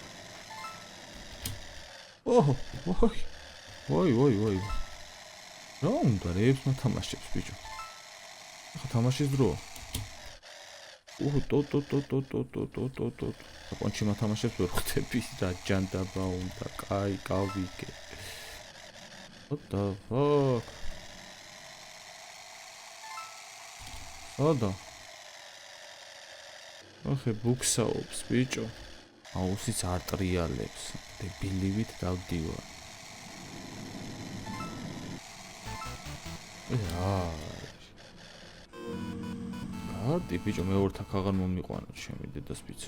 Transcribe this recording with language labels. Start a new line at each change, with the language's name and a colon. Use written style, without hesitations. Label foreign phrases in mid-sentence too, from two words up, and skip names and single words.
Georgian: ვაი. რა უნდა რეებს მოთამაშებს ბიჭო? ახლა თამაშის დროა. ტო. აკონჩი მოთამაშებს ვერ ხვდები და ჯანდაბა უნდა. კაი, გავიგე.
English: What the fuck?
Georgian: სადა? ახე ბუქსაობს ბიჭო. აუსიც არ ტრიალებს. დებილივით დავდივარ. გადი ბიჭო, მეორე თაქ აღარ მომიყვანოთ ჩემი დედას ბიჭო.